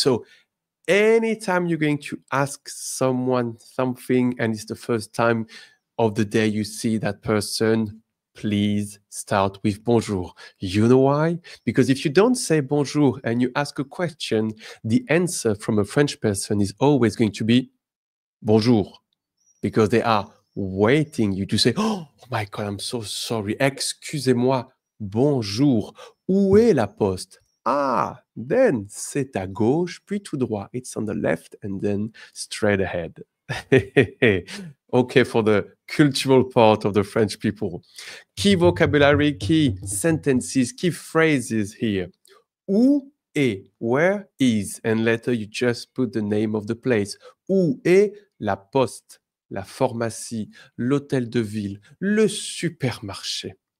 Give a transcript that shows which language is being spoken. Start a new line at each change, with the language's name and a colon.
English: So anytime you're going to ask someone something and it's the first time of the day you see that person, please start with bonjour. You know why? Because if you don't say bonjour and you ask a question, the answer from a French person is always going to be bonjour, because they are waiting you to say, oh my God, I'm so sorry.
French: Excusez-moi. Bonjour. Où est la poste? Ah,
English: then
French: c'est à gauche, puis tout droit.
English: It's on the left and then straight ahead. Okay, for the cultural part of the French people. Key vocabulary, key sentences, key phrases here.
French: Où est,
English: where is, and later you just put the name of the place.
French: Où est la poste, la pharmacie, l'hôtel de ville, le supermarché.